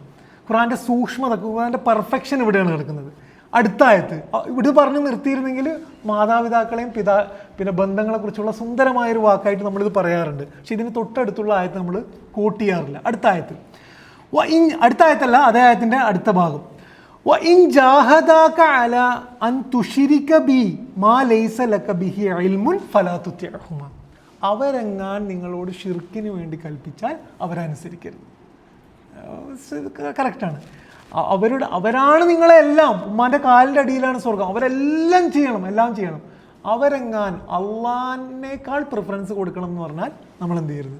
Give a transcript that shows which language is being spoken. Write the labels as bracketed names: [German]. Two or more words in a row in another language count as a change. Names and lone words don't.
[Malayalam] ഖുർആൻ്റെ സൂക്ഷ്മത, ഖുർആൻ്റെ പെർഫെക്ഷൻ ഇവിടെയാണ് കിടക്കുന്നത്. അടുത്ത ആയത്ത് ഇവിടെ പറഞ്ഞു നിർത്തിയിരുന്നെങ്കിൽ മാതാപിതാക്കളെയും പിന്നെ ബന്ധങ്ങളെക്കുറിച്ചുള്ള സുന്ദരമായൊരു വാക്കായിട്ട് നമ്മളിത് പറയാറുണ്ട്. പക്ഷെ ഇതിന് തൊട്ടടുത്തുള്ള ആയത്ത് നമ്മൾ കോട്ട് ചെയ്യാറില്ല. അടുത്ത ആയത്തല്ല, അതേ ആയത്തിൻ്റെ അടുത്ത ഭാഗം. [Arabic] وَإِنْ جَاهَدَاكَ عَلَى أَنْ تُشْرِكَ بِي مَا لَيْسَ لَكَ بِهِ عِلْمٌ فَلَا تُطِعْهُمَا. [Malayalam] അവരെങ്ങാൻ നിങ്ങളോട് ഷിർക്കിന് വേണ്ടി കൽപ്പിച്ചാൽ അവരനുസരിക്കരുത്. കറക്റ്റാണ്. അവരാണ് നിങ്ങളെല്ലാം, ഉമ്മാൻ്റെ കാലിൻ്റെ അടിയിലാണ് സ്വർഗം, അവരെല്ലാം ചെയ്യണം, എല്ലാം ചെയ്യണം. അവരെങ്ങാൻ അള്ളാഹിനേക്കാൾ പ്രിഫറൻസ് കൊടുക്കണം എന്ന് പറഞ്ഞാൽ നമ്മൾ എന്ത് ചെയ്യരുത്?